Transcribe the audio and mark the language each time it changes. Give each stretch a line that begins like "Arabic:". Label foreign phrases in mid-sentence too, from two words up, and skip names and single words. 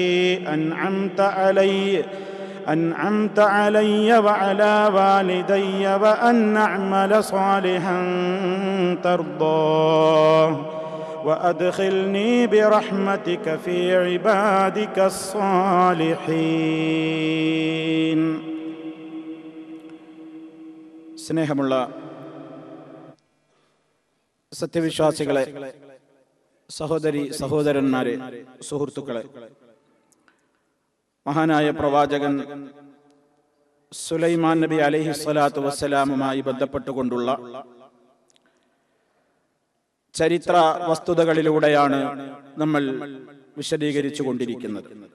Arabic: أنعمت علي وعلى والدي وأن أعمل صالحا ترضاه وأدخلني برحمتك في عبادك الصالحين.
Malayalam: സ്നേഹമുള്ള സത്യവിശ്വാസികളെ, സഹോദരി സഹോദരന്മാരെ, സുഹൃത്തുക്കളെ, മഹാനായ പ്രവാചകൻ സുലൈമാൻ നബി
Arabic: عليه الصلاة والسلام
Malayalam: ബന്ധപ്പെട്ടുകൊണ്ടുള്ള ചരിത്ര വസ്തുതകളിലൂടെയാണ് നമ്മൾ വിശദീകരിച്ചു കൊണ്ടിരിക്കുന്നത്.